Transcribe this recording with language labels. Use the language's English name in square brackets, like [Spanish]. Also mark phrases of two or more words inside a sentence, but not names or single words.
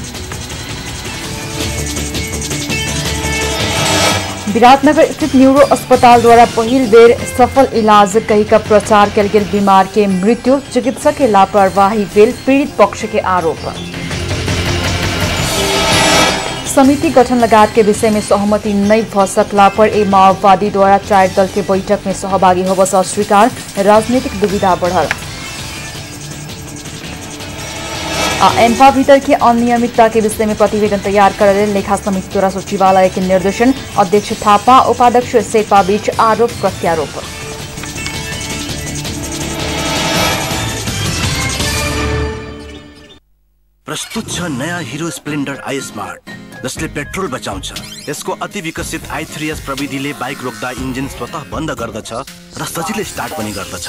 [Maithili] विराटनगर स्थित न्यूरो अस्पताल द्वारा पहिल बेर सफल इलाज कहीका प्रचार कल गेल बीमार के मृत्यु, चिकित्सक के लापरवाही भेल पीड़ित पक्ष के आरोप। समिति गठन लगायत के विषय में सहमति नहीं भ सकला पर ए माओवादी द्वारा 4 दल के बैठक में सहभागी होबस अस्वीकार, राजनीतिक दुविधा बढ़ल। एम्फा भीतर की अनियमितता के विषय में प्रतिवेदन तैयार कर लेखा समिति द्वारा सचिवालय के निर्देशन, अध्यक्ष थापा उपाध्यक्ष शेर्पा बीच आरोप प्रत्यारोप। [Nepali] प्रस्तुत छ नयाँ हिरो स्प्लेन्डर आई स्मार्ट, जसले पेट्रोल बचाउँछ। यसको अति विकसित i3s प्रविधिले बाइक रोक्दा इन्जिन स्वतः बन्द गर्दछ र सजिलै स्टार्ट पनि गर्दछ।